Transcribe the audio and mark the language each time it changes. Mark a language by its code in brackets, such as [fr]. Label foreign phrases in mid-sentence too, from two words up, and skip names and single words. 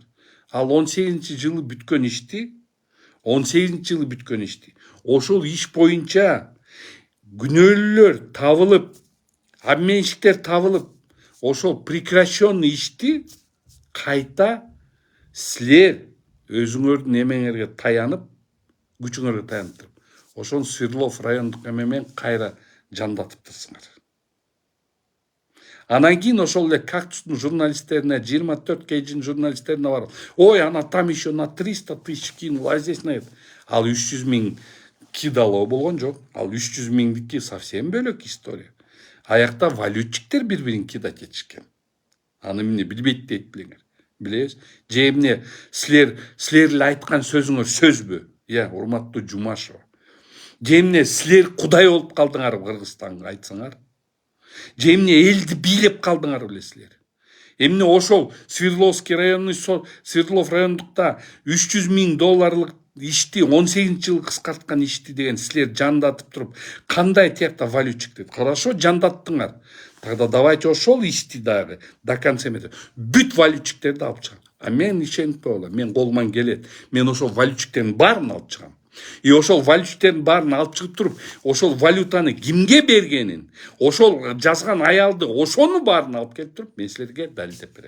[ky] Ал 18-жылы бүткөн ишти, ошол иш боюнча күнөөлүүлөр табылып, обменщиктер табылып, ошол прекращенный ишти кайта силер өзүңөрдүн эмеңерге таянып, күчүңөргө таянып туруп, ошону Свердлов райондук эме кайра жандатыптырсыңар. Анан кийин ошол эле Кактустун журналисттерине, 24 кейжин журналисттерине барып, ой, ана [ru] там еще на 300 тысяч кинул, а здесь на это. [ky] Ал 300 миң кидалоо болгон жок. Ал 300 миңдики совсем бөлөк история. Аякта валютчиктер бири-бирин кидать этишкен. Аны эмне билбейт дейт билеңер. Билебиз. Же эмне силер эле айткан сөзүңөр сөзбү? Урматтуу Жумашева. Же эмне силер кудай болуп калдыңар Кыргызстанга айтсаңар? Же эмне элди бийлеп калдыңар беле силер? Эмне ошол [ru] Свердловский районный [ky] Свердлов райондукта 300 миң долларлык ишти 18-жылы кыскарткан ишти деген силер жандатып туруп, кандай тиякта валютчик дейт? Хорошо, жандаттыңар. [ru] Тогда давайте [ky] ошол ишти дагы [ru] до конца [ky] эметип, бүт валютчиктерди алып чыгам. А мен ишениппей болом, мен колуман келет. Мен ошол валютчиктердин баарын алып чыгам. И ошол валютчиктердин баарын алып чыгып туруп, ошол валютаны кимге бергенин, ошол жазган аялды, ошону баарын алып келип туруп, мен силерге далилдеп берем.